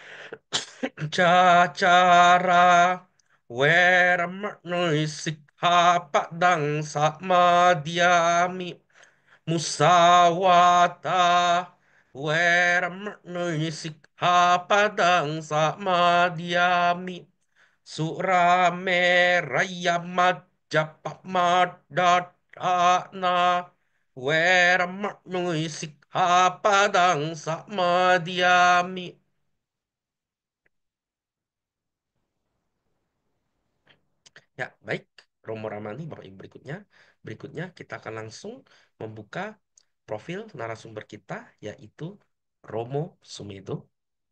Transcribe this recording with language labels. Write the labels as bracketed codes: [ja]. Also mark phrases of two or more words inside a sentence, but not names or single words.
[pi] Cacara Weramaknoy Sikhapadang Samadhyami Musawata Weramaknoy Sikhapadang Samadhyami Suramera Majapahmadana Weramaknui Sikhapadang Samadhyami. [id] Ya, baik. Romo Ramani, Bapak Ibu berikutnya. Berikutnya kita akan langsung membuka profil narasumber kita, yaitu Romo Sumedo.